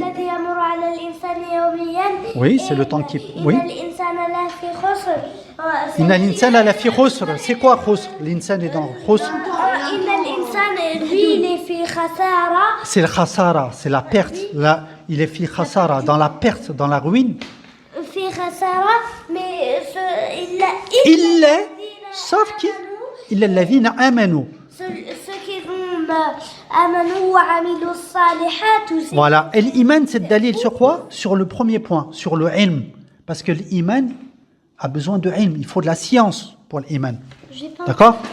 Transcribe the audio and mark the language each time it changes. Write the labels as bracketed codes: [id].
[ar] الذي يمر على الإنسان يوميا. [fr] Oui, c'est le temps qui... Oui. [ar] إن الإنسان لفي خسر. Inna l'insan la fi khusr. [fr] C'est quoi khusr? L'insan est dans khusr. [ar] إن الإنسان [fr] lui il est [ar] في خسارة. [fr] C'est le khasara, c'est la perte. Là, il est [ar] fi khasara, [fr] dans la perte, dans la ruine. [ar] في خسارة mais [fr] Il est, sauf qui? Il est [ar] alladhina amanu. [fr] ceux qui vont [ar] آمنوا وعملوا الصالحات [fr] aussi. Voilà. Et l'iman, c'est le dalil sur quoi? Sur le premier point, sur le ilm. Parce que l'iman a besoin de ilm. Il faut de la science pour l'iman. D'accord?